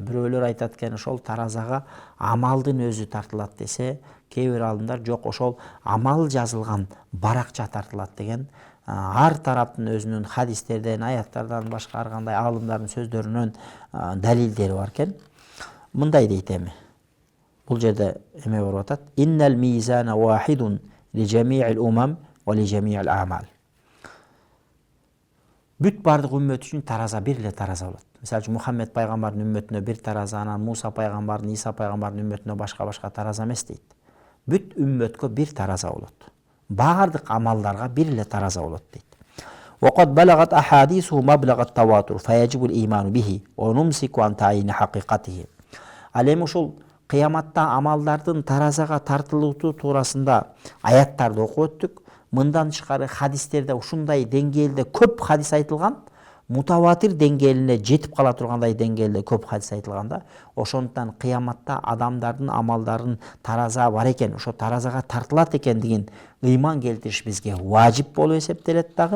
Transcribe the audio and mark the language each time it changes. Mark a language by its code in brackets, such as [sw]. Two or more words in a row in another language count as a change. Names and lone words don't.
[ky] Бирөөлөр айтат экен, ошол таразага амалдын өзү тартылат десе, кээ бир аалымдар жок, ошол амал жазылган баракча тартылат деген. Ар тараптын өзүнүн хадистерден, аяттардан башка ар кандай аалымдардын сөздөрүнөн далилдери бар экен. Мындай дейт эми. Бул жерде эме болуп атат. [ar] إن الميزان واحد لجميع الأمم ولجميع الأعمال. [ky] Бүт бардык үммөт үчүн тараза бир эле тараза болот. Мисалы үчүн Мухаммед пайгамбардын үммөтүнө бир тараза, анан Муса пайгамбардын, Иса пайгамбардын үммөтүнө башка тараза эмес дейт. Бүт үммөткө бир тараза болот. Бардык амалдарга бир эле тараза болот дейт. [ar] وقد بلغت أحاديثه مبلغ التواتر فيجب الإيمان به ونمسك عن تعيين حقيقته. [ky] Ал эми ушул кыяматта амалдардын таразага тартылуу туурасында аяттарды окуп өттүк. Мындан тышкары хадистерде ушундай деңгээлде көп хадис айтылган, мутаватир деңгээлине жетип кала тургандай деңгээлде көп хадис айтылганда, ошондуктан кыяматта адамдардын амалдарын тараза бар экен, ошо таразага тартылат экендигин ыйман келтириш бизге важип болуп эсептелет дагы.